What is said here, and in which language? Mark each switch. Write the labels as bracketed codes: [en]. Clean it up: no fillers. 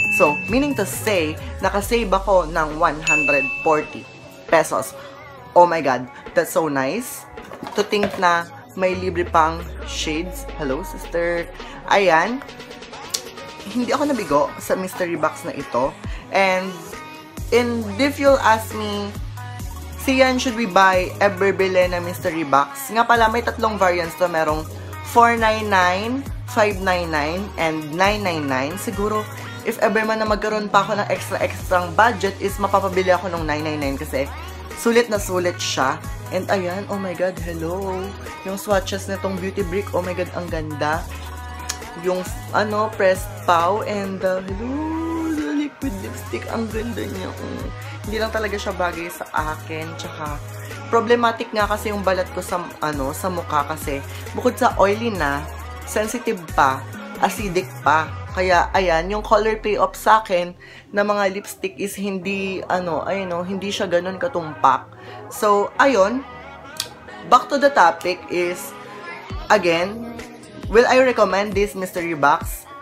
[en] So, meaning to say, [tl] nakasave ako ng 140 pesos. [en] Oh my God, that's so nice. To think [tl] na may libre pang [en] shades. Hello, sister. Ayan. [tl] Hindi ako nabigo sa mystery box na ito. [en] And if you'll ask me, Sian, should we buy ever [tl] bilhin na [en] mystery box? [tl] Nga pala, may tatlong variants to. Merong 499, 599, and 999. Siguro, [en] if ever [tl] man na magkaroon pa ako ng extra budget, is mapapabili ako ng 999 kasi sulit na sulit siya. And ayan, [en] oh my God, hello. [tl] Yung swatches nitong beauty brick, [en] oh my God, [tl] ang ganda. Yung, pressed pow, and, hello, [en] the liquid lipstick, [tl] ang ganda niya. Hindi lang talaga siya bagay sa akin, tsaka, problematic nga kasi yung balat ko sa, sa mukha kasi, bukod sa oily na, sensitive pa, acidic pa. Kaya, ayan, yung color payoff sa akin na mga lipstick is hindi, hindi siya ganun katumpak. [en] So, ayun, back to the topic is, again, will I recommend this mystery box?